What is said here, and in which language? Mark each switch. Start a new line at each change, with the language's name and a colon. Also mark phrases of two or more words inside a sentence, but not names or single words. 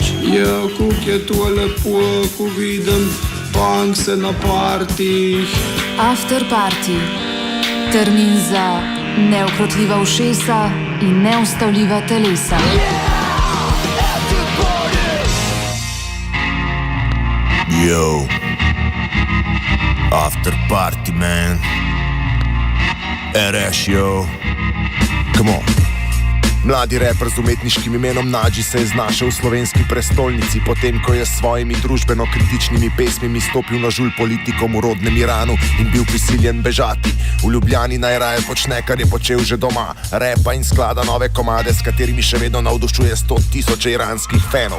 Slovenian: Ja, kako je to lepo, ko vidim punkse na partih.
English: After party.
Slovenian: Termin za neukrotljiva ušesa in neustavljiva telesa.
English: Yo, after party, man. RS, yo. Come on.
Slovenian: Mladi reper z umetniškim imenom Nađi se je znašel v slovenski prestolnici, potem ko je s svojimi družbeno-kritičnimi pesmimi stopil na žulj politikom v rodnem Iranu in bil prisiljen bežati. V Ljubljani najraje počne, kar je počel že doma, repa in sklada nove komade, s katerimi še vedno navdušuje 100.000 iranskih fanov.